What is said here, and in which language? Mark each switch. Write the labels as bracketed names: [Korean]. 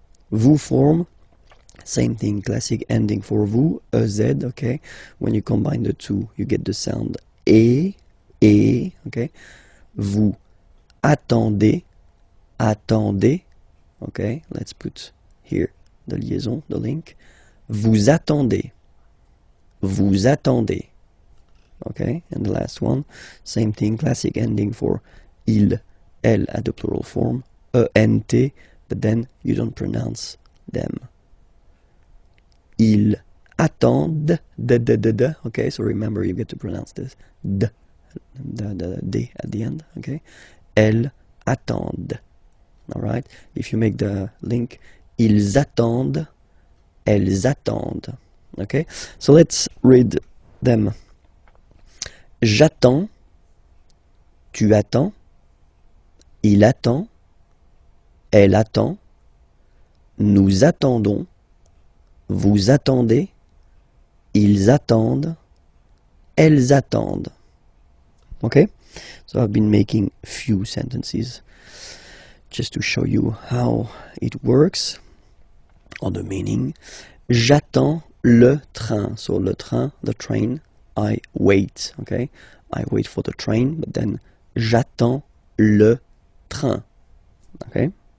[English] Vous form, same thing, classic ending for vous, ez, okay. When you combine the two, you get the sound et, okay. [French] Vous attendez, attendez, okay. [English] Let's put here the liaison, the link. [French] Vous attendez, vous attendez, okay. [English] And the last one, same thing, classic ending for il, elle at the plural form, ent, but then you don't pronounce them. [French] Ils attendent, [English] okay, so remember you get to pronounce this, d at the end, okay. [French] Elles attendent, [English] alright. If you make the link, [French] ils attendent, elles attendent, [English] okay. So let's read them. [French] J'attends, tu attends, il attend, elle attend, nous attendons, vous attendez, ils attendent, elles attendent. [English] Okay? So I've been making few sentences just to show you how it works, or the meaning. [French] J'attends le train. [English] So [French] le train, [English] the train, I wait, okay? I wait for the train, but then [French] j'attends le train, [English] okay?